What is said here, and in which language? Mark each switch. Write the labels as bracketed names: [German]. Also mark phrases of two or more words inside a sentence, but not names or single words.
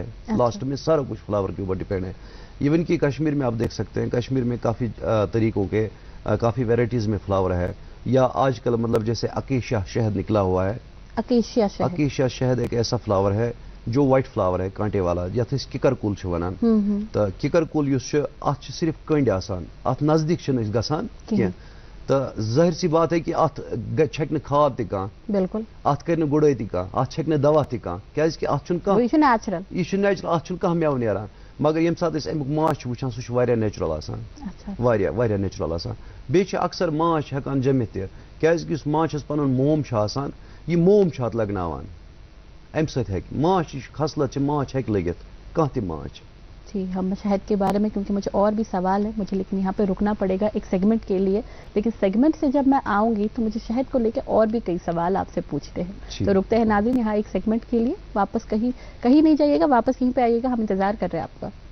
[Urdu] لاسٹ میں سارا کچھ فلاور کے اوپر ڈیپینڈ ہے. ایون کہ کشمیر میں آپ دیکھ سکتے ہیں، کشمیر میں کافی طریقوں کے کافی ویرائٹیز میں فلاور ہے. یا آج کل مطلب جیسے اکیشیا شہد نکلا ہوا ہے. اکیشیا شہد ایک ایسا فلاور ہے جو [English] white flower [Urdu] ہے کانٹے والا، [Kashmiri] یتھ أسۍ کِکر کُل چھِ ونان. تو کِکر کُل یُس چھُ اتھ چھِ صرف کٔنٛڈۍ آسان، اتھ نزدیک چھِنہٕ أسۍ گژھان کینٛہہ. [Urdu] تو ظٲہر سی بات ہے کہ [Kashmiri] اتھ چھکہِ نہٕ کھاد تہِ کانٛہہ، بالکل اتھ کرِ نہٕ گُڈٲے تہِ کانٛہہ، اتھ چھکہِ نہٕ دوا تہِ کانٛہہ، کیازِ کہ اتھ چھُنہٕ کانٛہہ، یہ چھُ نیچرل، اتھ چھُنہٕ کانٛہہ میوٕ نیران. مگر ییٚمہِ ساتہٕ أسۍ امیُک ماچھ چھِ وٕچھان سُہ چھُ واریاہ نیچرل آسان، واریاہ نیچرل آسان. بیٚیہِ چھِ اکثر ماچھ ہٮ۪کان جٔمِتھ تہِ، کیازِ کہ یُس ماچھس پنُن موم چھُ آسان، یہِ موم چھُ اتھ لگناوان، امہِ سۭتۍ ہٮ۪کہِ ماچھ، یہِ چھُ خصلت چھِ ماچھ ہٮ۪کہِ لٔگِتھ، کانٛہہ تہِ ماچھ. [Urdu] جی ہم شہد کے بارے میں، کیونکہ مجھے اور بھی سوال ہے مجھے، لیکن یہاں پہ رکنا پڑے گا ایک سیگمنٹ کے لیے. لیکن سیگمنٹ سے جب میں آؤں گی تو مجھے شہد کو لے کے اور بھی کئی سوال آپ سے پوچھتے ہیں. تو رکتے ہیں ناظرین یہاں ایک سیگمنٹ کے لیے. واپس کہیں نہیں جائیے گا، واپس یہیں پہ آئیے گا، ہم انتظار کر رہے ہیں آپ کا.